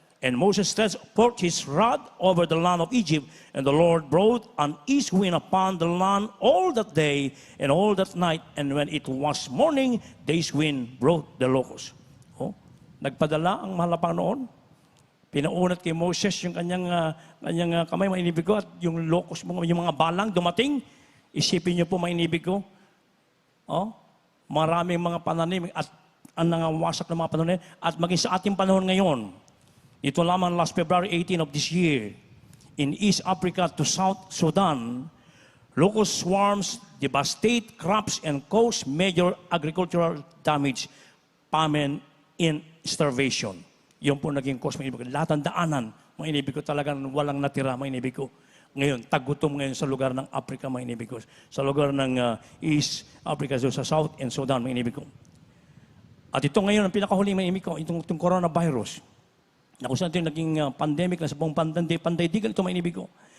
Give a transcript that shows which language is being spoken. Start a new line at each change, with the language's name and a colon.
English: And Moses stretched forth his rod over the land of Egypt, and the Lord brought an east wind upon the land all that day and all that night. And when it was morning, the east wind brought the locusts.
Filipino: Nagpadala ang mahal na Panginoon. Pinaunat kay Moses yung kanyang kamay, mga inibig ko, at yung locust, yung mga balang dumating. Isipin niyo po, mga inibig ko. Maraming mga pananim at ang nangawasak ng mga pananim at maging sa ating panahon ngayon. Ito lamang
English: last February 18 of this year, in East Africa to South Sudan, locust swarms devastate crops and cause major agricultural damage, famine, and starvation.
Filipino: Yun po naging cause, mga inibig ko. Lahat ng daanan, mga inibig ko, talagang walang natira, mga inibig ko. Ngayon, tagutom ngayon sa lugar ng Africa, mga inibig ko. Sa lugar ng East Africa, so sa South and Sudan, mga inibig ko. At ito ngayon, ang pinakahuling, mga inibig ko, itong coronavirus, na kung saan ito yung naging pandemic na sa buong pandaydigan, ito, mga inibig ko.